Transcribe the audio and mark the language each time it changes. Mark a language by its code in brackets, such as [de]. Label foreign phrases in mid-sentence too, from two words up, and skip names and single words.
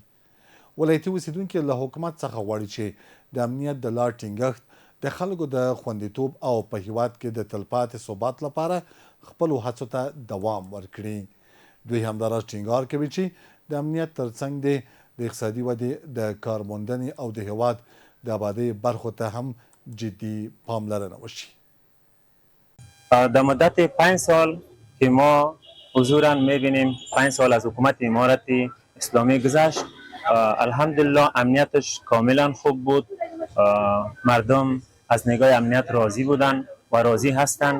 [ps] ولایتي اوسیدونکي له حکومت څخه غواړي چې د امنیت د لا ټینګښت، د خلکو د خوندیتوب او په هیواد کې د تلپاتې ثبات لپاره خپلو هڅو ته دوام ورکړي. دوی همداراز ټینګار کوي چې د امنیت ترڅنګ د اقتصادي ودې، د کارموندنې او د هیواد د آبادۍ برخو ته هم جدی پاملرنه وشي. [fa] در مدت 5 سال که ما حضوراً میبینیم 5 سال از حکومت امارت اسلامی گذشت، الحمدلله امنیتش کاملا خوب بود. مردم از نگاه امنیت راضی بودن و راضی هستند.